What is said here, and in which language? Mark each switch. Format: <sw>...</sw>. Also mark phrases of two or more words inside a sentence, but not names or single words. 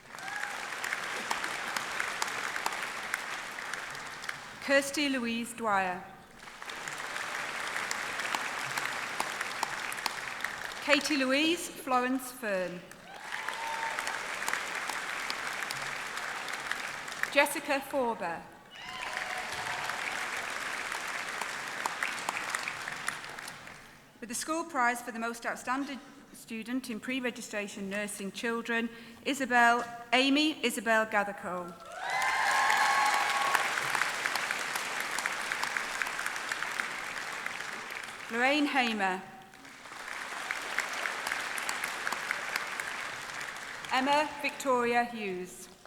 <en>Kirsty Louise Dwyer. Katie Louise Florence Fern. Jessica Forber. With the school prize for the most outstanding student in pre-registration nursing children, Amy Isabel Gathercole. Lorraine Hamer. Emma Victoria Hughes.</en>